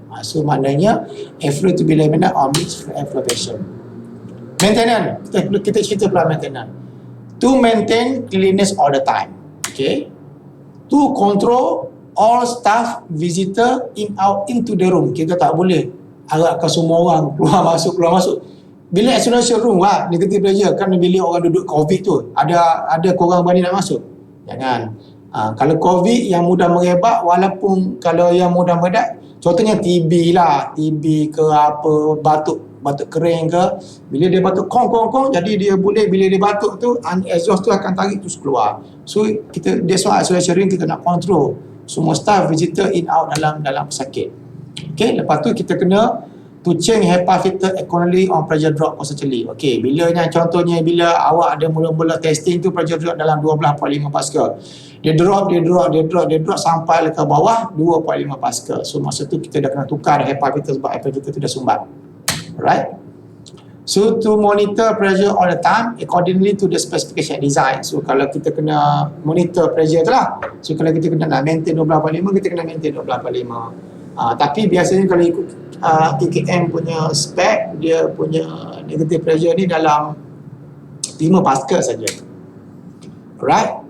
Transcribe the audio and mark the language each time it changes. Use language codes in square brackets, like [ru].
[ms] So maknanya [en] airflow to be laminar or mixed flow air flow pattern. Maintenance. [ms] Kita cerita pula maintenance. [en] To maintain cleanliness all the time. Okay. To control all staff visitor into the room. [ms] Kita tak boleh harapkan semua orang keluar masuk. Bilik isolation room negative pressure, kan bilik orang duduk COVID tu, ada korang berani nak masuk? Jangan. Kalau COVID yang mudah merebak, walaupun kalau yang mudah merebak, contohnya TB ke apa, batuk kering ke, bila dia batuk kong, jadi dia boleh, bila dia batuk tu exhaust tu akan tarik terus keluar. [en] So that's why isolation room [ms] kita nak [en] control [ms] semua [en] staff visitor in out [ms] dalam pesakit. [en] Okay, [ms] lepas tu kita kena [en] to change HEPA filter accordingly on pressure drop constantly. [ms] Okay, contohnya bila awak ada mula-mula testing tu pressure drop dalam 12.5 Pascal. Dia drop sampai ke bawah 2.5 Pascal. So masa tu kita dah kena tukar HEPA filter sebab HEPA filter tu dah sumbat. Alright. [en] So to monitor pressure all the time accordingly to the specification design. [ms] So kalau kita kena monitor pressure tu lah. So kalau kita kena nak maintain 12.5, kita kena maintain 12.5. Tapi biasanya kalau ikut IKM punya spec, dia punya negative pressure ni dalam 5 Pascal saja. Alright.